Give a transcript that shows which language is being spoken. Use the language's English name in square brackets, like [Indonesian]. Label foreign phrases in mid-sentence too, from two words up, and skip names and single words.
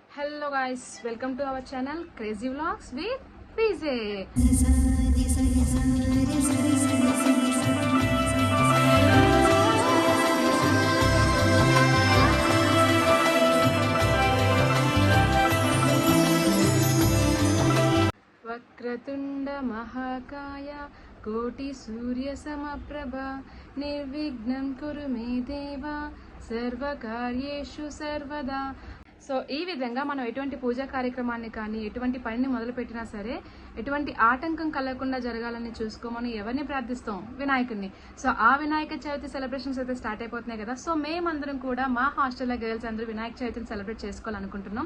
[English] Hello guys, welcome to our channel Crazy Vlogs with PJ. [Sanskrit] वक्रतुण्ड महाकाय कोटि सूर्य समप्रभ निर्विघ्नं कुरु मे देव सर्व कार्येषु सर्वदा. [Telugu] సో ఈ విధంగా మనం ఎటువంటి పూజా కార్యక్రమాన్ని కానీ ఎటువంటి పనిని మొదలుపెట్టినా సరే ఎటువంటి ఆటంకం కలగకుండా జరగాలని చూసుకోమని ఎవరిని ప్రార్థిస్తాం? వినాయకుడిని. సో ఆ వినాయక చవితి సెలబ్రేషన్స్ అయితే స్టార్ట్ అయిపోతున్నాయి కదా. సో మేమందరం కూడా మా హాస్టల్లో గర్ల్స్ అందరూ వినాయక చవితిని సెలబ్రేట్ చేసుకోవాలనుకుంటున్నాం.